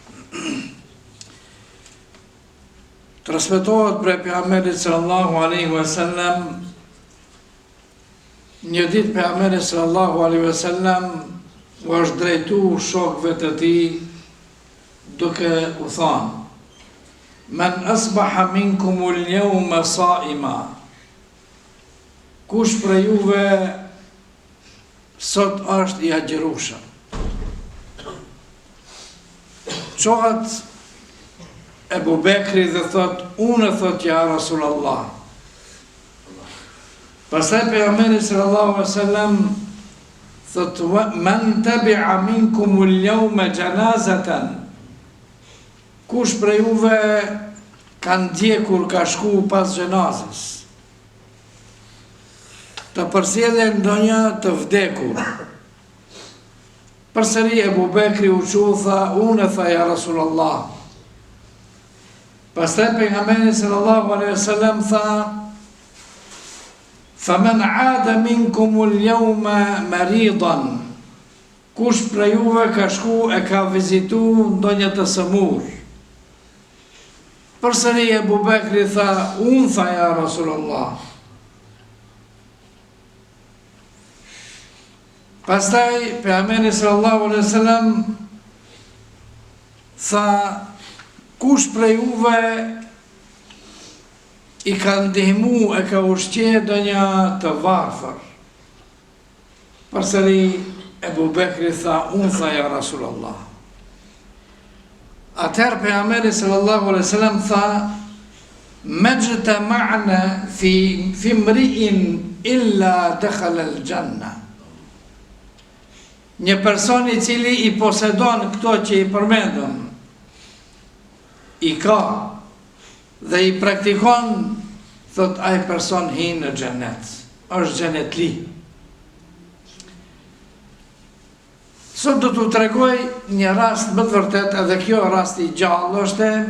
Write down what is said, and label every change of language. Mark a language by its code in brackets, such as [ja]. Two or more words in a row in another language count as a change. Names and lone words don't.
[sq] Transmetohet prej pejgamberit [ar] صلى الله عليه وسلم, [sq] një ditë pejgamberi [ar] صلى الله عليه وسلم [sq] u është drejtuar shokëve të tij duke u thënë: [ar] "من أصبح منكم اليوم صائما." [sq] Kush prej juve sot është I agjërueshëm? Çohet Ebu Bekri dhe thot: "Unë thot [ar] يا رسول الله." [sq] Pastaj pejgamberi [ar] صلى الله عليه وسلم thot: "من تبع منكم اليوم جنازة." [sq] Kush prej juve ka ndjekur, ka shku pas xhenazës, të përsjellën ndonjë të vdekur. Përsëri Ebu Bekri u tha: "Unë tha [ar] يا رسول الله." [sq] Pastaj pejgamberi [ar] صلى الله عليه وسلم tha: "فمن عاد منكم اليوم مريضا." [sq] Kush prej juve ka shku e ka vizitu ndonjë të sëmur. Përsëri Ebu Bekri tha: "Unë tha [ar] يا رسول الله." [sq] Pastaj pejgamberi [ar] صلى الله عليه وسلم [sq] tha: "Kush prej juve I ka ndihmu e ka ushqe ndonjë të varfër?" Përsëri Ebu Bekri tha: "Unë tha [ar] يا رسول الله." [sq] Atëherë pejgamberi [ar] صلى الله عليه وسلم tha: "ما اجتمعن في امرئ إلا دخل الجنة." [sq] Një person I cili I posedon këto që I përmendëm, I ka dhe I praktikon, thot ai person hin në xhenet, është xhenetli. Sot do t'u tregoj një rast më të vërtet, edhe kjo rast I gjallë është.